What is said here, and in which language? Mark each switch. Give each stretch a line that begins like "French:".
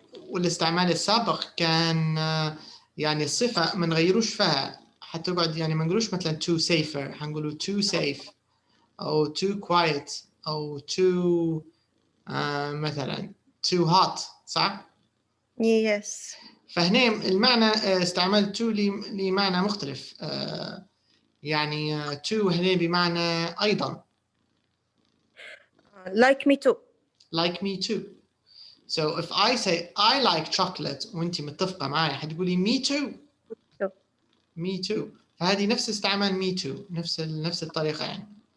Arabic: والاستعمال السابق كان يعني الصفة ما نغيروش فيها حتى تقعد، يعني ما نقولوش مثلا
English: too safer،
Arabic: حنقولوا
English: too safe
Arabic: أو
English: too quiet
Arabic: أو too مثلا
English: too hot
Arabic: صح؟
English: yes.
Arabic: فهنا المعنى استعمال to لمعنى مختلف. يعني to هنا بمعنى أيضا
English: like me too. like me too. So if I say I like chocolate
Arabic: وانت متفقة معي حتقولي
English: me too. me too.
Arabic: فهذه نفس استعمال
English: me too،
Arabic: نفس الطريقة يعني.